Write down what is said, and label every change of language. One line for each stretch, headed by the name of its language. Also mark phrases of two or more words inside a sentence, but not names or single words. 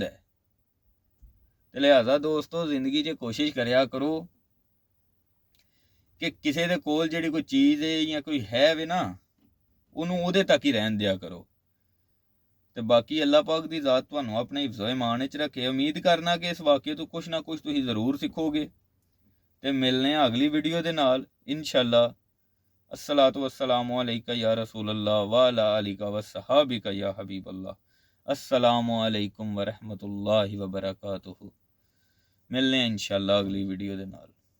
Punjabi: ਤੇ ਲਿਹਾਜ਼ਾ ਦੋਸਤੋ ਜ਼ਿੰਦਗੀ 'ਚ ਕੋਸ਼ਿਸ਼ ਕਰਿਆ ਕਰੋ ਕਿ ਕਿਸੇ ਦੇ ਕੋਲ ਜਿਹੜੀ ਕੋਈ ਚੀਜ਼ ਹੈ ਜਾਂ ਕੋਈ ਹੈ ਵੇ ਨਾ, ਉਹਨੂੰ ਉਹਦੇ ਤੱਕ ਹੀ ਰਹਿਣ ਦਿਆ ਕਰੋ। ਤੇ ਬਾਕੀ ਅੱਲਾਹ ਪਾਕ ਦੀ ਜ਼ਾਤ ਤੁਹਾਨੂੰ ਆਪਣੇ ਹਿਫਜ਼ੋ ਇਮਾਨ ਵਿੱਚ ਰੱਖੇ। ਉਮੀਦ ਕਰਨਾ ਕਿ ਇਸ ਵਾਕਿਏ ਤੋਂ ਕੁਛ ਨਾ ਕੁਛ ਤੁਸੀਂ ਜ਼ਰੂਰ ਸਿੱਖੋਗੇ। ਤੇ ਮਿਲਨੇ ਆ ਅਗਲੀ ਵੀਡੀਓ ਦੇ ਨਾਲ ਇਨਸ਼ਾਅੱਲਾ।
Arabic: الصلاة والسلام عليك يا رسول الله وعلى آلك وصحبك يا حبيب الله. السلام عليكم ورحمة الله وبركاته.
Punjabi: ਮਿਲਨੇ ਹੈਂ ਇਨਸ਼ਾਅੱਲਾ ਅਗਲੀ ਵੀਡੀਓ ਦੇ ਨਾਲ।